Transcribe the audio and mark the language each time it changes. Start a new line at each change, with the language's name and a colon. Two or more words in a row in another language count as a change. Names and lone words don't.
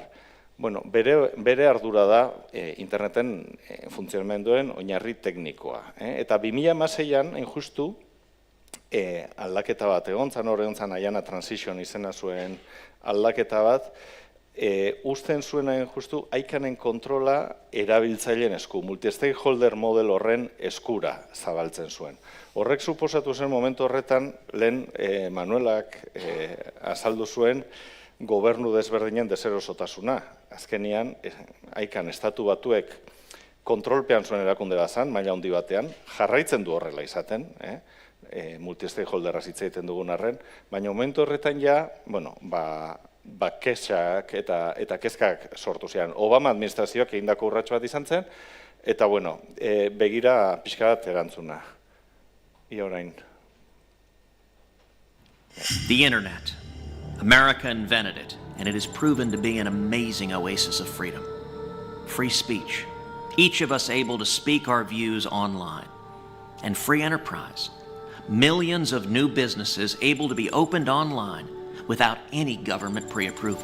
Basque: Bere ardura da interneten funtzionamenduen oinarri teknikoa. Eta 2016an, justu, aldaketa bat egon zan, hor egon zan Aiana Transition izena zuen aldaketa bat, usten zuen justu aikanen kontrola erabiltzaileen esku,
English: multi-stakeholder model
Basque: horren eskura zabaltzen zuen. Horrek suposatu zen momentu horretan, lehen Manuelak azaldu zuen gobernu desberdinen deserosotasuna. Azkenian, aikan estatu batuek kontrolpean zuen erakunde bazan, maila handi batean, jarraitzen du horrela izaten, multi-stakeholderraz hitz egiten dugun arren, baina momentu horretan ja, kesak eta kezkak sortu ziren. Obama administrazioak egindako urrats bat izan zen, eta begira pixka bat erantzuna. Ia orain.
English: The Internet. America invented it, and it has proven to be an amazing oasis of freedom. Free speech. Each of us able to speak our views online. And free enterprise. Millions of new businesses able to be opened online without any government pre-approval.